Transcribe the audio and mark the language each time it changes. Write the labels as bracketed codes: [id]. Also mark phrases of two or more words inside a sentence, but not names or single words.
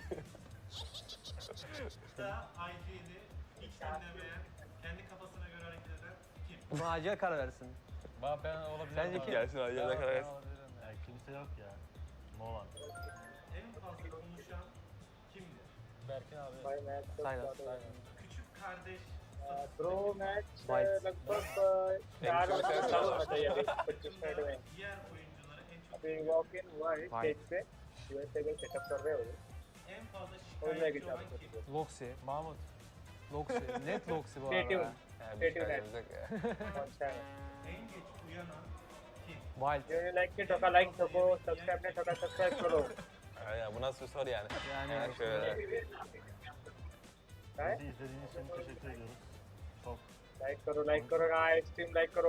[tr] da IG'li, hiç dinlemeyen, kendi kafasına göre hareket eden kim? Buna acil karar versin. Ben olabilirim. Sence abi. kim? Gelsin abi, yerine karar versin. olabilirim. Ya kimse yok ya. Mola. En fazla konuşan kimdir? Berkin abi. [hi] भाई मैच तो Saylas. [tr] Küçük kardeş [en] pro match White. [hi] लगभग 4 बजे चालू होना चाहिए अभी 25 मिनट में [tr] diğer oyunculara en çok [hi] अभी [en] walk in [hi] हुआ है White. स्टेज पे यूएसए का सेटअप कर रहे हो [tr] en fazla [hi] हो जाएगी [tr] şikayetçi olan [hi] चालू [tr] kim? Loxi. Mahmut. Loxi. Net Loxi bu [en] Stay tuned. [tr] arada. [en] Stay tuned. [hi] अच्छा है [tr] En geç uyanan kim? Wild. [hi] जो लाइक नहीं ठोका लाइक ठोको सब्सक्राइब नहीं ठोका सब्सक्राइब करो [tr] Ya bu nasıl bir soru yani? Yani Şöyle. [hi] है [tr] Bizi izlediğiniz için teşekkür ediyoruz. Çok [hi] लाइक करो [en] guys stream [hi] लाइक करो